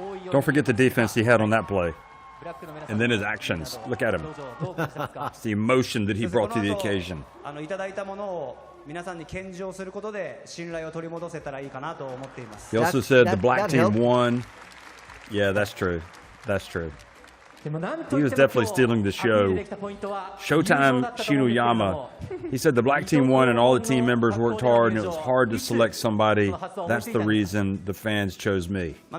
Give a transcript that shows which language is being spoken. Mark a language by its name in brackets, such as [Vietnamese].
[English] Don't forget the defense he had on that play. And then his actions. Look at him. It's the emotion that he brought to the occasion. [Japanese] いただいたものを皆さんに献上することで信頼を取り戻せたらいいかなと思っています。 [English] He also said the black team won. Yeah, that's true. That's true. He was definitely stealing the show. Showtime Shinoyama. He said the black team won and all the team members worked hard and it was hard to select somebody. That's the reason the fans chose me.